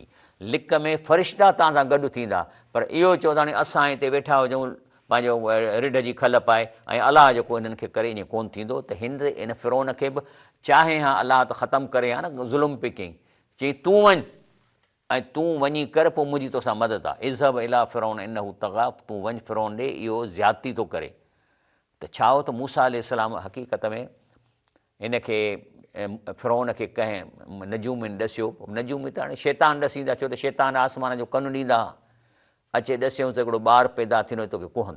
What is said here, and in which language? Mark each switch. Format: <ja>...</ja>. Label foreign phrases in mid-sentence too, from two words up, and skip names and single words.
<sd>लिक में फ़रिश्ता तव्हां सां गॾु थींदा, पर इहो चवंदा हाणे असां हिते वेठा हुजूं पंहिंजो रिढ जी खल पाए ऐं अलाह जेको हिननि खे करे ईअं कोन्ह थींदो। त इन फ़िरौन खे बि चाहे हा अलाह त ख़तमु करे हा न, ज़ुल्म पे कयईं, चई तूं वञ ऐं तूं वञी कर, पोइ मुंहिंजी तोसां मदद आहे।</sd> <ar>اذهب إلى فرعون إنه طغى,</ar> <sd>तूं वञ फ़िरौन ॾे, इहो ज़्यादती थो करे। त छा हो त मूसा अलैहिस्सलाम हक़ीक़त में हिनखे फ़िरौन खे कंहिं नजूमिन ॾसियो। नजूमी त हाणे शैतान ॾसींदा, छो त शैतान आसमान जो कनु ॾींदा, अचे ॾसियऊं त हिकिड़ो ॿारु पैदा थींदो तोखे कुहंदो।</sd>